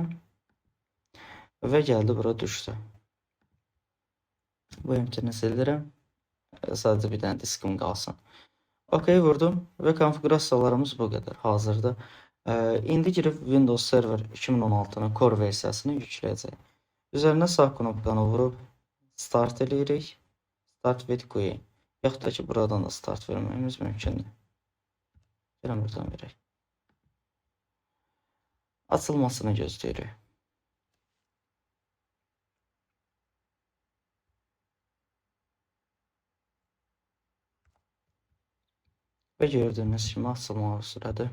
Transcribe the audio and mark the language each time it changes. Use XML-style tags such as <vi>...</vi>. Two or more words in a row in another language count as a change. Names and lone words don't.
<az>Və gəldi bura düşdü. Bu emptini sildirəm. Sadəcə bir dənə diskim qalsın. OK vurdum və konfiqurasiyalarımız bu qədər hazırda. İndi girib Windows Server 2016-nın Core versiyasını yükləyəcək. Üzərinə sağ knopkanı vurub Start eləyirik.</az> <en>Start with GUI.</en> <az>Yaxud da ki, buradan da start verməyimiz mümkündür. Gəlin buradan verək. Açılmasını gözləyirik. Və gördüyünüz kimi açılmağa sürədir.</az>